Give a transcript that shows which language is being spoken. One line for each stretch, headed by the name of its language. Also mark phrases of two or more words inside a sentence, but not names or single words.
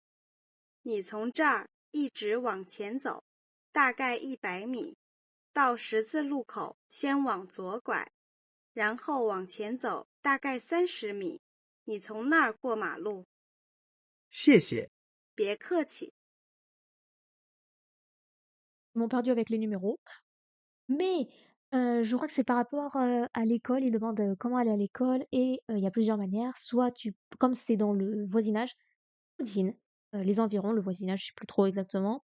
Chinese: 你从这儿一直往前走，大概100米，到十字路口先往左拐，然后往前走大概30米，你从那儿过马路。谢谢。别客气。
French: Ils m'ont perdu avec les numéros. Mais Je crois que c'est par rapport, à l'école. Il demande, comment aller à l'école et il y a plusieurs manières. Soit tu comme c'est dans le voisinage, voisine, les environs, le voisinage, je sais plus trop exactement.